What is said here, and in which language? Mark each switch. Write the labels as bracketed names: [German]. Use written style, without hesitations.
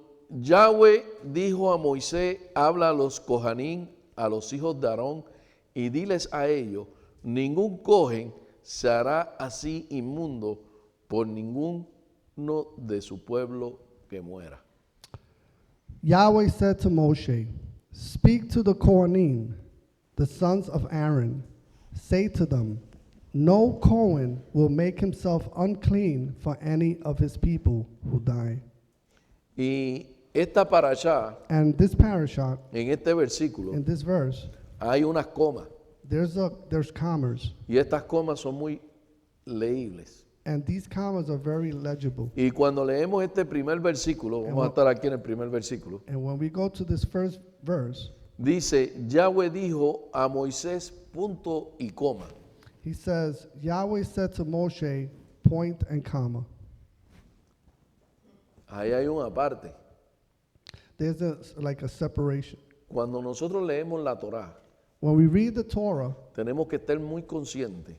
[Spanish] Yahweh dijo a Moisés, habla a los Cohanín, a los hijos de Aarón, y diles a ellos, ningún cohen se hará así inmundo por ninguno de su pueblo que muera. [English] Yahweh said to Moshe, speak to the Kohanim, the sons of Aaron. Say to them, no Kohen will make himself unclean for any of his people who die. [Spanish] Y esta parashá, [English] And this parashat, [Spanish] en este versículo, [English] in this verse, [Spanish] hay unas comas, [English] there's commas, [Spanish] y estas comas son muy leíbles. [English] and these commas are very legible. [Spanish] Y cuando leemos este primer versículo, vamos a estar aquí en el primer versículo, [English] And when we go to this first verse, [Spanish] dice, Yahweh dijo a Moisés, punto y coma. [English] he says, Yahweh said to Moshe, point and comma. [Spanish] Ahí hay una parte. [English] There's like a separation. [Spanish] Cuando nosotros leemos la Torá, [English] When we read the Torah, [Spanish] tenemos que estar muy conscientes